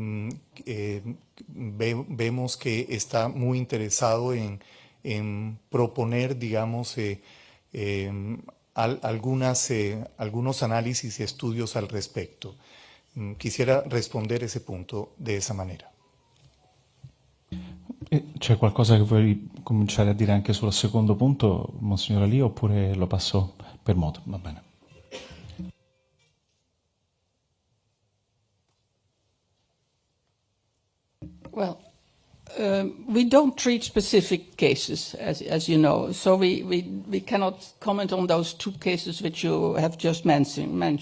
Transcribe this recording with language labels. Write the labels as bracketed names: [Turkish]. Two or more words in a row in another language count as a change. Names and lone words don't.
[Spanish] vemos que está muy interesado en proponer, digamos, algunos análisis y estudios al respecto. Quisiera rispondere ese punto de esa manera. [Italian] C'è qualcosa che vuoi cominciare a dire anche sul secondo punto, Monsignor Ali, oppure lo passo per modo? Va bene. [English] Well, we don't treat specific cases, as you know, so we cannot comment on those 2 cases which you have just mentioned.